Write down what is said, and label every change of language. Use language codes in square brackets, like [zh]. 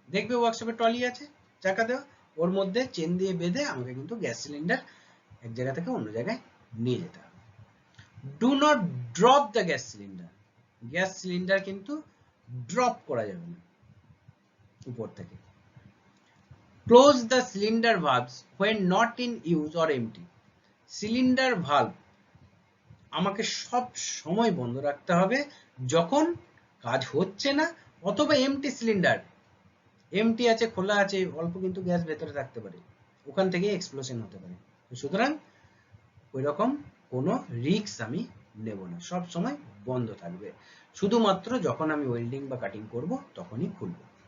[bn] দেখবে ওয়ার্কশপে ট্রলি আছে চাকা দেওয়া, ওর মধ্যে চেন দিয়ে বেঁধে আমাকে কিন্তু গ্যাস সিলিন্ডার এক জায়গা থেকে অন্য জায়গায় নিয়ে যেতে হবে। [en] Do not drop the gas cylinder. [bn] Gas cylinder কিন্তু ড্রপ করা যাবে না উপর থেকে। [en] Close the cylinder valves when not in use or empty। [bn] Cylinder valve আমাকে সব সময় বন্ধ রাখতে হবে যখন কাজ হচ্ছে না, অথবা এমটি সিলিন্ডার, এমটি আছে, খোলা আছে, অল্প কিন্তু গ্যাস ভেতরে থাকতে পারে, ওখান থেকে এক্সপ্লোশন হতে পারে। সুতরাং ওই রকম কোনো রিস্ক আমি নেব না, সব সময় বন্ধ থাকবে, শুধুমাত্র যখন আমি ওয়েল্ডিং বা কাটিং করব তখনই খুলব।